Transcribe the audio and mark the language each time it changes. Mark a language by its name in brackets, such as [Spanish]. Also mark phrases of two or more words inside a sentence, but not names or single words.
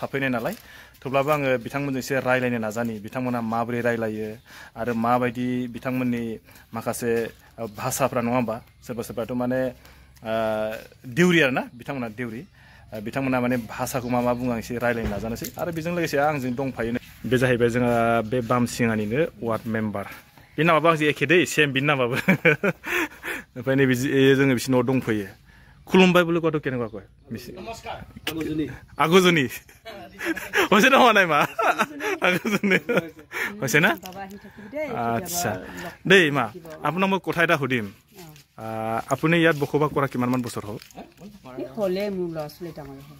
[Bodo] हाबफैनाय नालाय थेवब्लाबो आङो बिथांमोनजों एसे रायलायनो नाजानि बिथांमोना माबोरै रायलायो आरो माबायदि बिथांमोननि माखासे भाषाफ्रा नङा होमबा सोरबा सोरबाथ' माने देउरि आरो ना बिथांमोना देउरि बिथांमोना माने भाषाखौ मा बुङो आं एसे रायलायनो नाजानोसै आरो बेजों लोगोसे आंजों दंफायो बे जाहैबाय जोंहा बे बामसिङानिनो [English] ward member [Bodo] बे नामाबो आंजों एखे दै सेम बिनि नामाबो ओमफ्राय नैबे जोङो बिसिनाव दंफैयो खुलुमबाय [Assamese] বুলি কোৱাটো কেনেকুৱা কয় নমস্কাৰ আগজনী হৈছে নহয় নাই মা আগজনী হৈছে না আচ্ছা দেই মা আপোনাক মই কথা এটা সুধিম আপুনি ইয়াত বসবাস কৰা কিমানমান বছৰ হ'ল হলে মোৰ ল'ৰা-ছোৱালী ডাঙৰ হ'ল